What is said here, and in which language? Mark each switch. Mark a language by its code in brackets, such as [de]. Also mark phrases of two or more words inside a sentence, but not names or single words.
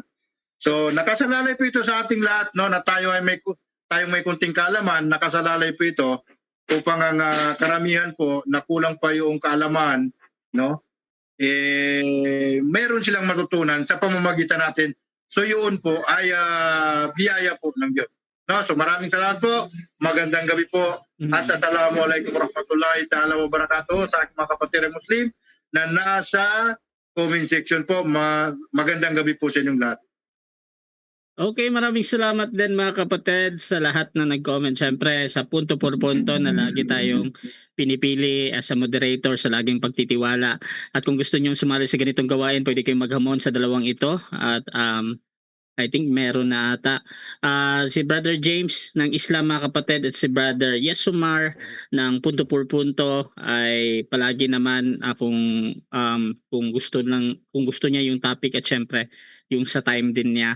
[tl] So, nakasalalay po ito sa ating lahat, no, na tayo ay may kunting kaalaman, nakasalalay po ito upang ang karamihan po na kulang pa yung kaalaman, no, meron silang matutunan sa pamamagitan natin. So yun po ay biyaya po ng Diyos. No, so maraming salamat po. Magandang gabi po. At [ar] السلام عليكم ورحمة الله تعالى وبركاته [tl] sa aking mga kapatid Muslim na nasa comment section po. Magandang gabi po sa inyong lahat. Okay, maraming salamat din mga kapatid sa lahat na nag-comment. Siyempre, sa punto por punto na lagi tayong pinipili [en] as a moderator [tl] sa laging pagtitiwala. At kung gusto niyo sumali sa ganitong gawain, pwede kayong maghamon sa dalawang ito. At [en] I think [tl] meron na ata. Si Brother James ng Islam mga kapatid at si Brother Yesumar ng Punto por Punto ay palagi naman kung gusto niya yung topic at syempre yung sa time din niya.